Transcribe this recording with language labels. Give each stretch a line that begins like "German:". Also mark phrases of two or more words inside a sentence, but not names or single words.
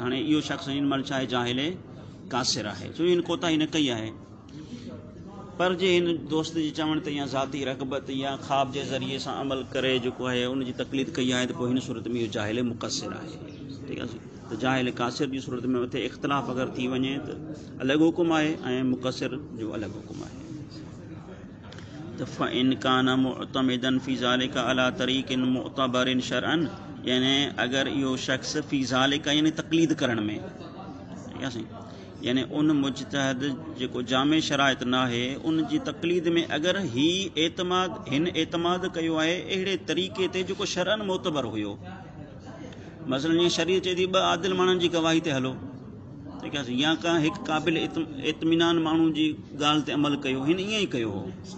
Sindhi: हाणे इहो शख़्स हिन महिल छा आहे जाहिल कासिर आहे, छो हिन कोताही न कई आहे, पर जे हिन दोस्त जे चवण ते या ज़ाती रग़बत या ख़्वाब जे ज़रिए सां अमल करे जेको आहे उनजी तकलीद कई आहे, त पोइ हिन सूरत में इहो जाहिल मुक़सिर आहे, ठीकु आहे। त जाहिल कासिर जी सूरत में मथे इख़्तिलाफ़ अगरि थी वञे त अलॻि हुकुम आहे ऐं मुक़सिर जो अलॻि हुकुम आहे।
Arabic: त فإن كان معتمدا في ذلك على طريق معتبر شرعا,
Sindhi: यानी अगरि इहो शख़्स
Arabic: في ذلك
Sindhi: यानी तकलीद करण में, ठीकु आहे साईं, यानी उन मुजतहिद जेको जामे शराइत न आहे उन जी तकलीद में अगरि हिन एतमाद कयो आहे अहिड़े तरीक़े ते जेको शरअन मोतबर हुयो, मसइलन जीअं शरीअत चए थी ॿ आदिल माण्हुनि जी गवाही ते हलो, ठीकु आहे, या का हिकु क़ाबिल इत्मिनान माण्हू जी ॻाल्हि ते अमल कयो, हिन ईअं ई कयो हो,